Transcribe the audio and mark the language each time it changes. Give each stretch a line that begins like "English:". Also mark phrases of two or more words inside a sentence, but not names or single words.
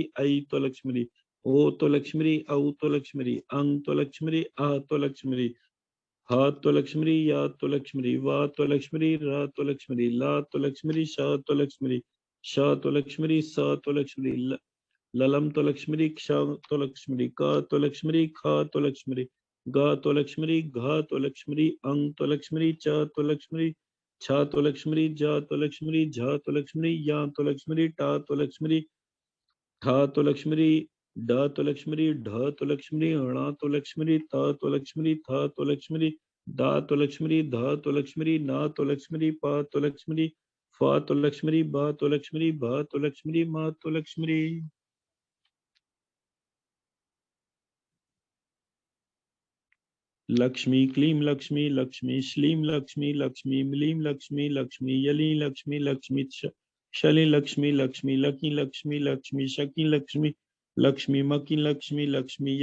Sanskrit: ऐ तो लक्ष्मी ओ तो लक्ष्मी औ तो लक्ष्मी अंग तो लक्ष्मी आ तो लक्ष्मी हा तो लक्ष्मी या तो लक्ष्मी वा तो लक्ष्मी रा तो लक्ष्मी ला तो लक्ष्मी श तो लक्ष्मी श तो लक्ष्मी स तो लक्ष्मी ललम तो लक्ष्मी क्ष तो लक्ष्मी क तो लक्ष्मी ख तो लक्ष्मी ग तो लक्ष्मी घ तो लक्ष्मी अंग तो लक्ष्मी च तो लक्ष्मी छ तो लक्ष्मी ज तो लक्ष्मी झ तो लक्ष्मी या तो लक्ष्मी टा तो लक्ष्मी ठ तो लक्ष्मी ड तो लक्ष्मी ढ तो लक्ष्मी ण तो लक्ष्मी त तो लक्ष्मी थ तो लक्ष्मी दा तो लक्ष्मी ध तो लक्ष्मी न तो लक्ष्मी प तो लक्ष्मी फ तो लक्ष्मी ब तो लक्ष्मी भ तो लक्ष्मी म तो लक्ष्मी लक्ष्मी क्लीं लक्ष्मी लक्ष्मी श्लीं लक्ष्मी लक्ष्मी म्लीं लक्ष्मी लक्ष्मी यलीं लक्ष्मी लक्ष्मी शलीं लक्ष्मी लक्ष्मी लकीं लक्ष्मी लक्ष्मी शकीं लक्ष्मी लक्ष्मी मकीं लक्ष्मी लक्ष्मी